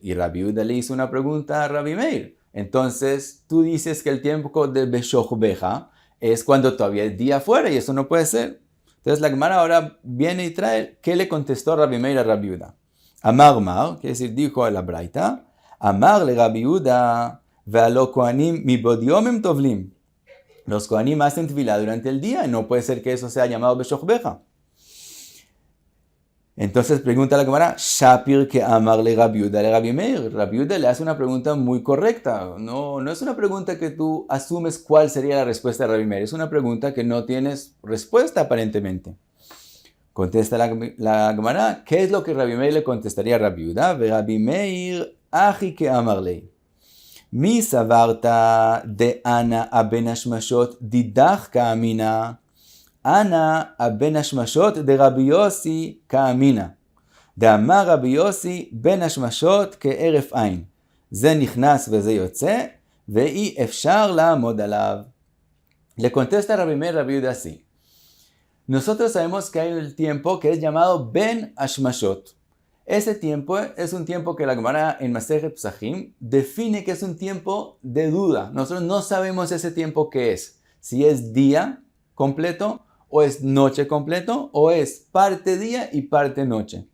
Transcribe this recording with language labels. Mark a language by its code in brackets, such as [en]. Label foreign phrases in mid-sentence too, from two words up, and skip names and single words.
[es] Y Rabbi Uda le hizo una pregunta a Rabbi Meir. Entonces tú dices que el tiempo de Beshochbeja es cuando todavía es día afuera, y eso no puede ser. Entonces la Gemara ahora viene y trae qué le contestó Rabbi Meir a Rabbi Uda. [arc] אמר מר, [es] quiere decir, dijo a la Braita, [arc] אמר ליה רבי יהודה והלא כהנים מבעוד יום טובלים. [es] Los Kohanim hacen tefilá durante el día, y no puede ser que eso sea llamado Beshochbeja. Entonces pregunta la Gemara, [arc] שפיר קאמר ליה רבי יהודה לרבי מאיר. [es] Rabbi Uda le hace una pregunta muy correcta. No es una pregunta que tú asumes cuál sería la respuesta de Rabbi Meir. Es una pregunta que no tienes respuesta aparentemente. Contesta la Gemara, ¿qué es lo que Rabbi Meir le contestaría a Rabbi Uda? [arc] ורבי מאיר הכי קאמר ליה. מי סברת דאנא בין השמשות דידך קאמינא. אנא בין השמשות דרבי יוסי קאמינא. דאמר רבי יוסי בין השמשות כהרף עין. [he] זה נכנס וזה יוצא, ואי אפשר לעמוד עליו. [es] Le contesta Rabbi Meir Rabbi Uda así. Nosotros sabemos que hay el tiempo que es llamado [he] בין השמשות. [es] Ese tiempo es un tiempo que la Gemara en Masejet Pesachim define que es un tiempo de duda. Nosotros no sabemos ese tiempo qué es. Si es día completo, o es noche completo, o es parte día y parte noche.